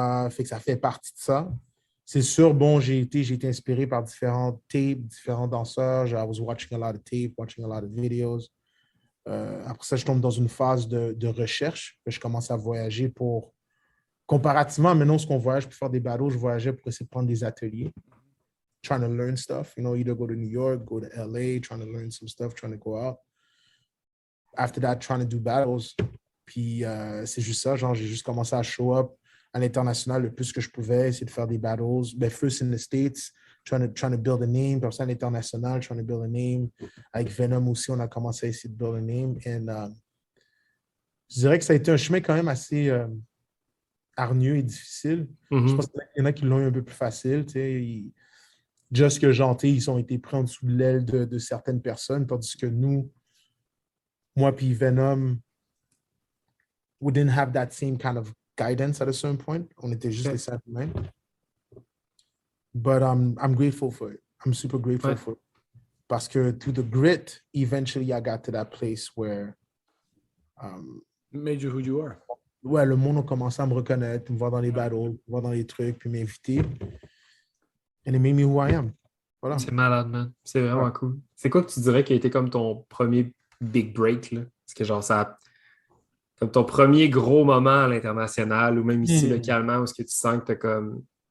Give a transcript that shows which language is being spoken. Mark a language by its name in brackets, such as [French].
[French] Fait que ça fait partie de ça. C'est sûr, bon, j'ai été inspiré par différents tapes, différents danseurs. [English] I was watching a lot of tape, watching a lot of videos. [French] Après ça, je tombe dans une phase de recherche. Je commence à voyager pour... Comparativement à maintenant, ce qu'on voyage pour faire des battles, je voyageais pour essayer de prendre des ateliers. [English] Trying to learn stuff. Either go to New York, go to LA, trying to learn some stuff, trying to go out. After that, trying to do battles. [French] Puis c'est juste ça, genre j'ai juste commencé à show up à l'international le plus que je pouvais, essayer de faire des battles. [English] Ben, first in the States, trying to build a name, [French] puis après à l'international, [English] trying to build a name. [French] Avec Venom aussi, on a commencé à essayer de build a name. And je dirais que ça a été un chemin quand même assez hargneux et difficile. Je pense qu'il y en a qui l'ont eu un peu plus facile, tu sais. Just que janté, ils ont été pris en dessous de l'aile de certaines personnes, tandis que nous, moi puis Venom, [English] we didn't have that same kind of guidance at a certain point. [French] On était juste les cinq humains. [English] But I'm grateful for it. I'm super grateful for it. Parce que through the grit, eventually I got to that place where made you who you are. [French] Ouais, le monde a commencé à me reconnaître, me voir dans les battles, me voir dans les trucs, puis m'inviter. [English] And it made me who I am. Voilà. [French] C'est malade, man. C'est vraiment cool. C'est quoi que tu dirais qui a été comme ton premier big break, là? Parce que genre, ça... Comme ton premier gros moment à l'international ou même ici, localement, où est-ce que tu sens que tu as comme...